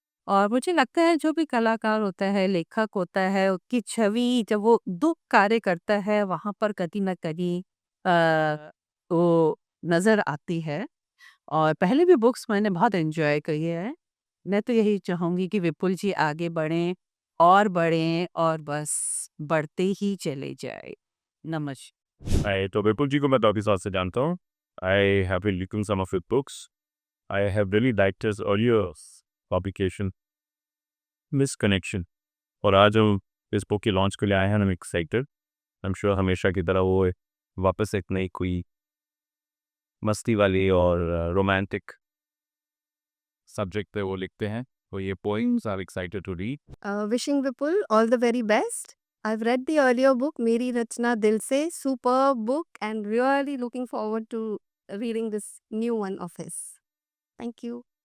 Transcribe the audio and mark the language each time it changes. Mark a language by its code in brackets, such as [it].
[hi] और मुझे लगता है जो भी कलाकार होता है, लेखक होता है, उसकी छवि जब वो दुख कार्य करता है वहाँ पर कहीं न कहीं वो नज़र आती है। और पहले भी बुक्स मैंने बहुत एन्जॉय की है। मैं तो यही चाहूँगी कि विपुल जी आगे बढ़ें और बस बढ़ते ही चले जाएँ। नमस्कार। [en] Hi, [hi] तो विपुल जी को मैं काफ़ी साल से जानता हूँ। [en] I have been reading some of his books. I have really liked his earlier publication, Misconnection. [hi] और आज हम इस बुक के लॉन्च के लिए आए हैं, हम एक्साइटेड। [en] I am sure [hi] हमेशा की तरह वो वापस एक नई कोई मस्ती वाली और रोमांटिक सब्जेक्ट पे वो लिखते हैं। तो ये [en] poems I'm excited to read. Wishing Vipul all the very best. I've read the earlier book, Meri Rachna Dil Se, superb book, and really looking forward to reading this new one of his. Thank you.